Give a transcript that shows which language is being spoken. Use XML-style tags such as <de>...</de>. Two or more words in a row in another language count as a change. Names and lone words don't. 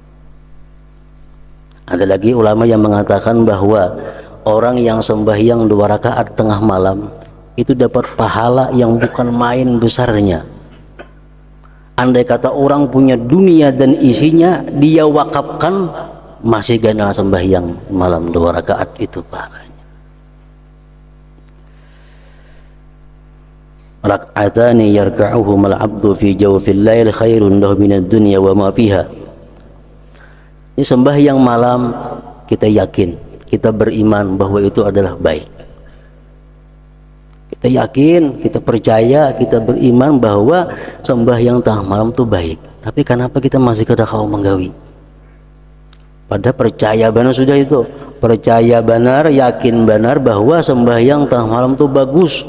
<id>Ada lagi ulama yang mengatakan bahwa orang yang sembahyang 2 rakaat tengah malam itu dapat pahala yang bukan main besarnya. Andai kata orang punya dunia dan isinya, dia wakafkan,</id> <bjn>masih ganal sembahyang malam 2 rakaat itu pahalanya.</bjn> <ar>ركعتان يركعهما العبد في جوف الليل خير له من الدنيا وما فيها.</ar> <id>Ini sembahyang malam, kita yakin, kita beriman bahwa itu adalah baik. Kita yakin, kita percaya, kita beriman bahwa sembahyang tengah malam itu baik.</id> <bjn>Tapi kenapa kita masih kada kau menggawi? Pada percaya benar sudah itu, percaya benar, yakin benar bahwa sembahyang tengah malam itu bagus.</bjn>